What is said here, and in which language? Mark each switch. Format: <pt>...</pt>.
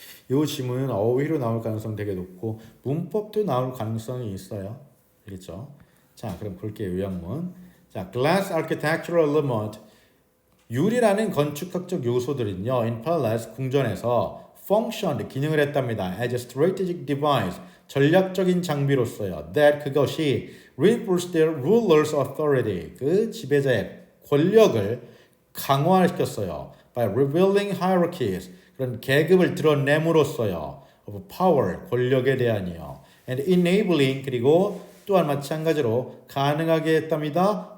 <ko>이 지문은 어휘로 나올 가능성 되게 높고 문법도 나올 가능성이 있어요. 알겠죠? 자, 그럼 볼게요. 요약문. 자,</ko> <en>glass architectural element,</en> <ko>유리라는 건축학적 요소들은요,</ko> <en>in palace,</en> <ko>궁전에서 functioned, 기능을 했답니다.</ko> <en>as a strategic device,</en> <ko>전략적인 장비로서요.</ko> <en>that,</en> <ko>그것이</ko> <en>reinforced their ruler's authority,</en> <ko>그 지배자의 권력을 강화시켰어요.</ko> <en>by revealing hierarchies</en> <ko>그런 계급을 드러냄으로써요.</ko> <en>of power</en> <ko>권력에 대한이요.</ko> <en>and enabling</en> <ko>그리고 또한 마찬가지로 가능하게 했답니다.</ko>